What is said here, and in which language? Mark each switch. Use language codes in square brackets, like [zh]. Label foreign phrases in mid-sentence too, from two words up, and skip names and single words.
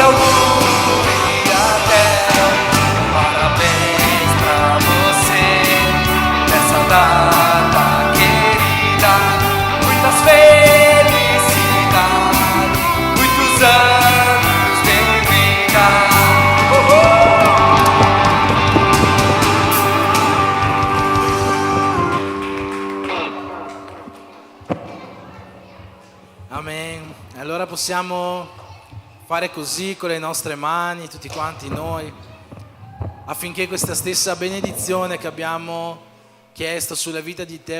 [it] auguri a te, [pt] parabéns pra você, nessa data querida, muitas felicidades, muitos anos de vida. Amen. [it] Allora possiamo fare così con le nostre mani, tutti quanti noi, affinché questa stessa benedizione che abbiamo chiesto sulla vita di Teo